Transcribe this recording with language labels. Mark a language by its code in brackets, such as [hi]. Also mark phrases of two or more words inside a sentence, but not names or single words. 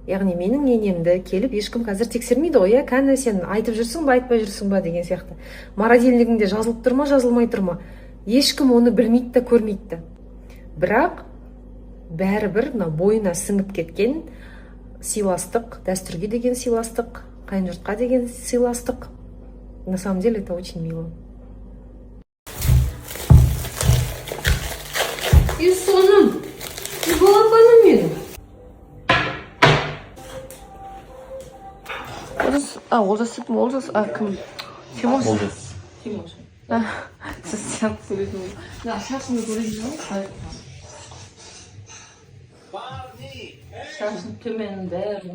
[kk] яғни менің енемді келіп ешкім қазір тексермейді ғой, иә, кәні сен айтып жүрсің ба, айтпай жүрсің ба деген сияқты. Морозильнигіңде жазылып тұр ма, жазылмай тұр ма, ешкім оны білмейді да, көрмейді да. Бірақ бәрібір мына бойына сіңіп кеткен сыйластық, дәстүрге деген сыйластық, қайын жұртқа деген сыйластық. [ru] На самом деле это очень мило. [kk] И соным, и балапаным менің. Олжас деп ме? Олжас, кім? Тимош? Тимош. Сіз сияқты сөйлейтін бол. Шашымды көрейін бе? Шашын төменін бәрін